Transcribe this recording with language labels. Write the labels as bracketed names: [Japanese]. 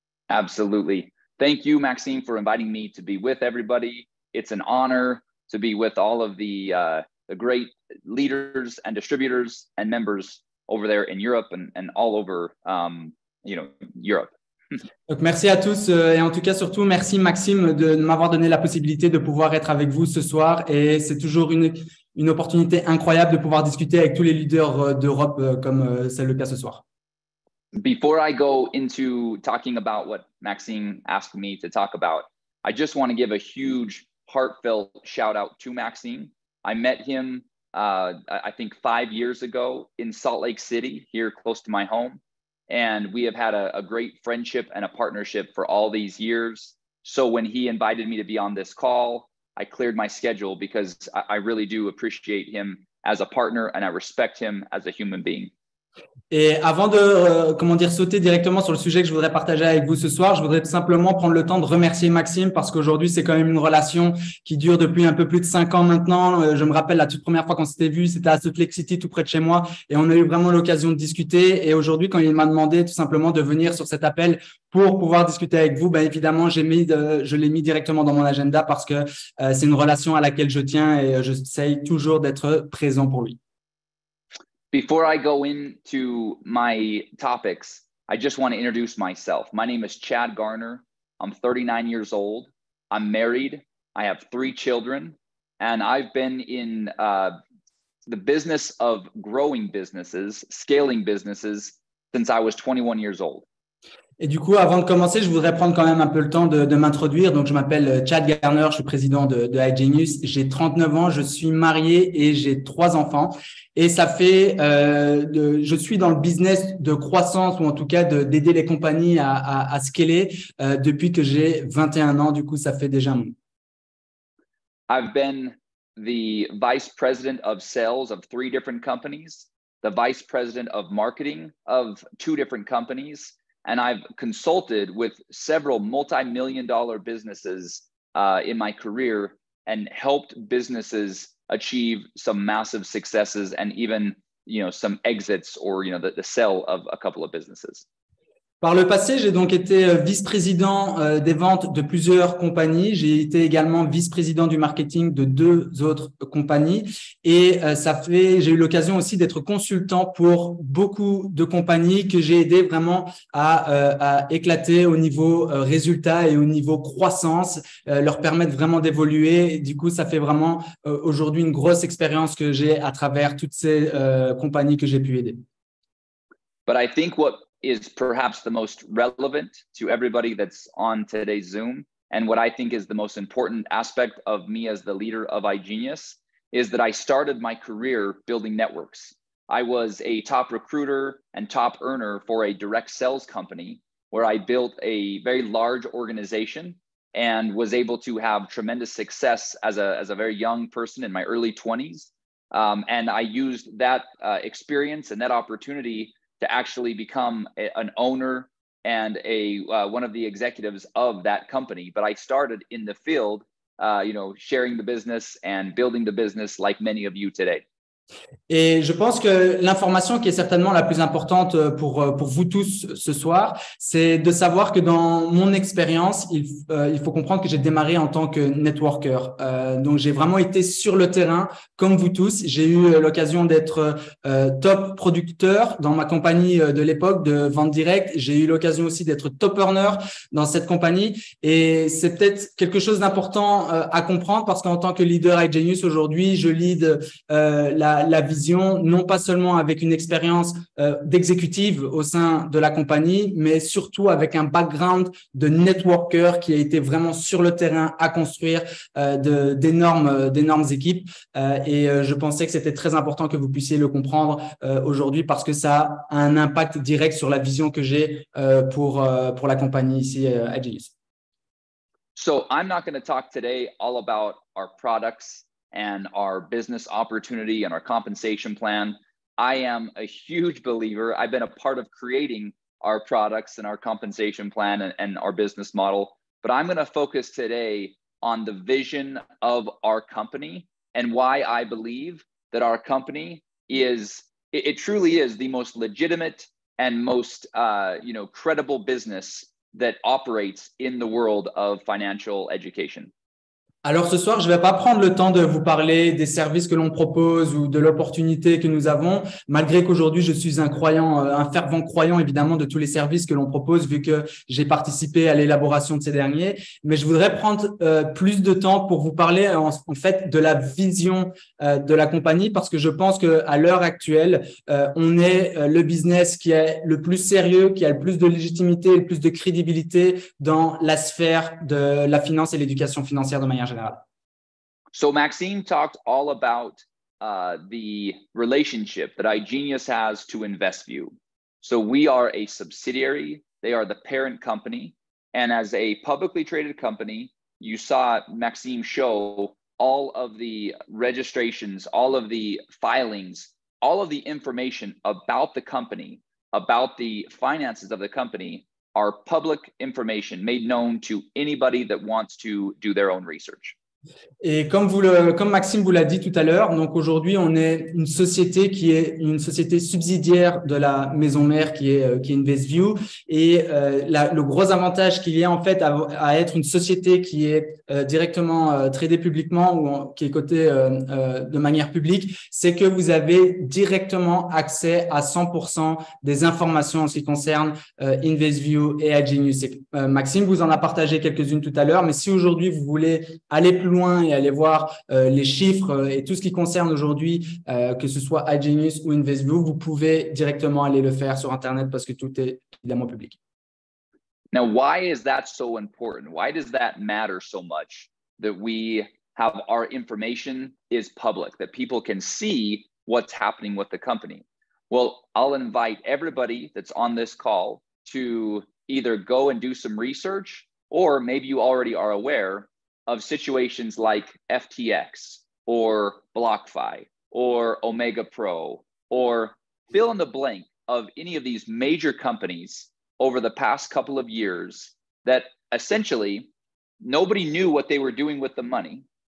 [English] Absolutely. Thank you, Maxime, for inviting me to be with everybody. It's an honor to be with all of the great leaders and distributors and members over there in Europe and all over, Europe. [French] Donc, merci à tous et en tout cas, surtout, merci Maxime de m'avoir donné la possibilité de pouvoir être avec vous ce soir et c'est toujours une opportunité incroyable de pouvoir discuter avec tous les leaders d'Europe comme c'est le cas ce soir. [English] Before I go into talking about what Maxime asked me to talk about, I just want to give a huge heartfelt shout out to Maxime. I met him, I think 5 years ago in Salt Lake City, here close to my home. And we have had a great friendship and a partnership for all these years. So when he invited me to be on this call, I cleared my schedule because I really do appreciate him as a partner and I respect him as a human being. [French] Et avant de sauter directement sur le sujet que je voudrais partager avec vous ce soir, je voudrais tout simplement prendre le temps de remercier Maxime parce qu'aujourd'hui, c'est quand même une relation qui dure depuis un peu plus de 5 ans maintenant. Je me rappelle la toute première fois qu'on s'était vu, c'était à Salt Lake City, tout près de chez moi. Et on a eu vraiment l'occasion de discuter. Et aujourd'hui, quand il m'a demandé tout simplement de venir sur cet appel pour pouvoir discuter avec vous, évidemment, je l'ai mis directement dans mon agenda parce que c'est une relation à laquelle je tiens et j'essaye toujours d'être présent pour lui. [English] Before I go into my topics, I just want to introduce myself. My name is Chad Garner. I'm 39 years old. I'm married. I have 3 children, and I've been in the business of growing businesses, scaling businesses since I was 21 years old. [French] Et du coup, avant de commencer, je voudrais prendre quand même un peu le temps de m'introduire. Donc, je m'appelle Chad Garner, je suis président de iGenius. J'ai 39 ans, je suis marié et j'ai 3 enfants. Et ça fait, je suis dans le business de croissance ou en tout cas d'aider les compagnies à scaler depuis que j'ai 21 ans. Du coup, ça fait déjà un moment. [English] I've been the vice president of sales of 3 different companies, the vice president of marketing of 2 different companies. And I've consulted with several multi-million-dollar businesses in my career and helped businesses achieve some massive successes and even, some exits or, the sale of a couple of businesses. [French] Par le passé, j'ai donc été vice-président des ventes de plusieurs compagnies. J'ai été également vice-président du marketing de 2 autres compagnies. Et j'ai eu l'occasion aussi d'être consultant pour beaucoup de compagnies que j'ai aidé vraiment à éclater au niveau résultat et au niveau croissance, leur permettre vraiment d'évoluer. Du coup, ça fait vraiment aujourd'hui une grosse expérience que j'ai à travers toutes ces compagnies que j'ai pu aider. [English] But I think what is perhaps the most relevant to everybody that's on today's Zoom, and what I think is the most important aspect of me as the leader of iGenius, is that I started my career building networks. I was a top recruiter and top earner for a direct sales company where I built a very large organization and was able to have tremendous success as a very young person in my early 20s. And I used that experience and that opportunity to actually become an owner and one of the executives of that company. But I started in the field, sharing the business and building the business like many of you today. [French] Et je pense que l'information qui est certainement la plus importante pour vous tous ce soir, c'est de savoir que dans mon expérience, il faut comprendre que j'ai démarré en tant que networker. Donc, j'ai vraiment été sur le terrain comme vous tous. J'ai eu l'occasion d'être top producteur dans ma compagnie de l'époque de vente directe. J'ai eu l'occasion aussi d'être top earner dans cette compagnie. Et c'est peut-être quelque chose d'important à comprendre parce qu'en tant que leader iGenius aujourd'hui, je lead la vision, non pas seulement avec une expérience d'exécutive au sein de la compagnie, mais surtout avec un background de networker qui a été vraiment sur le terrain à construire d'énormes équipes. Et je pensais que c'était très important que vous puissiez le comprendre aujourd'hui parce que ça a un impact direct sur la vision que j'ai pour la compagnie ici à iGenius. [English] So I'm not going to talk today all about our products and our business opportunity and our compensation plan. I am a huge believer. I've been a part of creating our products and our compensation plan and our business model, but I'm going to focus today on the vision of our company and why I believe that our company it truly is the most legitimate and most credible business that operates in the world of financial education. [French] Alors ce soir, je ne vais pas prendre le temps de vous parler des services que l'on propose ou de l'opportunité que nous avons, malgré qu'aujourd'hui, je suis un fervent croyant évidemment de tous les services que l'on propose vu que j'ai participé à l'élaboration de ces derniers. Mais je voudrais prendre plus de temps pour vous parler en fait de la vision de la compagnie parce que je pense qu'à l'heure actuelle, on est le business qui est le plus sérieux, qui a le plus de légitimité, le plus de crédibilité dans la sphère de la finance et l'éducation financière de manière générale. [English] So Maxime talked all about the relationship that iGenius has to InvestView. So we are a subsidiary, they are the parent company. And as a publicly traded company, you saw Maxime show all of the registrations, all of the filings, all of the information about the company, about the finances of the company are public information made known to anybody that wants to do their own research. [French] Et comme Maxime vous l'a dit tout à l'heure, donc aujourd'hui, on est une société qui est une société subsidiaire de la maison mère qui est InvestView. Et le gros avantage qu'il y a en fait à être une société qui est directement tradée publiquement ou qui est cotée de manière publique, c'est que vous avez directement accès à 100% des informations en ce qui concerne InvestView et iGenius. Maxime vous en a partagé quelques-unes tout à l'heure, mais si aujourd'hui vous voulez aller plus loin et aller voir les chiffres et tout ce qui concerne aujourd'hui, que ce soit iGenius ou InvestView, vous pouvez directement aller le faire sur Internet parce que tout est évidemment public. [English] Now, why is that so important? Why does that matter so much that we have our information is public, that people can see what's happening with the company? Well, I'll invite everybody that's on this call to either go and do some research, or maybe you already are aware of situations like FTX or BlockFi or Omega Pro, or fill in the blank of any of these major companies over the past couple of years that essentially nobody knew what they were doing with the money.